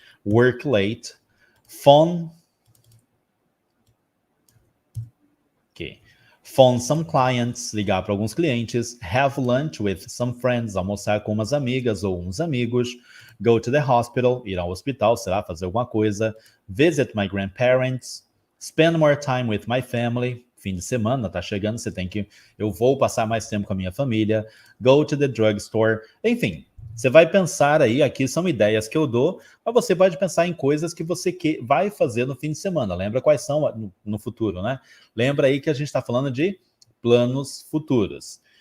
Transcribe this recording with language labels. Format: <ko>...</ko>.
<en>Work late, phone. Okay. Phone some clients,</en> <pt>ligar para alguns clientes.</pt> <en>Have lunch with some friends,</en> <pt>almoçar com umas amigas ou uns amigos.</pt> <en>Go to the hospital,</en> <pt>ir ao hospital, sei lá, fazer alguma coisa.</pt> <en>Visit my grandparents. Spend more time with my family.</en> <pt>Fim de semana, tá chegando, eu vou passar mais tempo com a minha família.</pt> <en>Go to the drugstore.</en> <pt>Enfim, você vai pensar aí, aqui são ideias que eu dou, mas você pode pensar em coisas que você vai fazer no fim de semana. Lembra quais são no futuro, né? Lembra aí que a gente está falando de planos futuros.</pt>